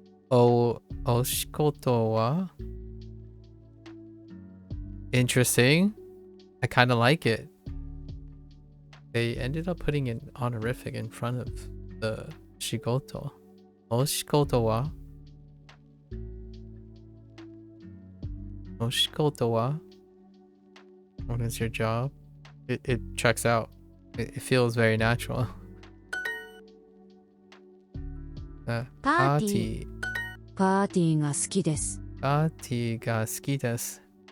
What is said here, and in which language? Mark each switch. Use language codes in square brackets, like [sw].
[ja] お仕事は [en] Interesting. I kind of like it. They ended up putting an honorific in front of the shigoto. [ja] お仕事はお仕事は [en] What is your job? It checks out. It feels very natural. [ja] パーティー。パーティーが好きです。パーティーが好きです。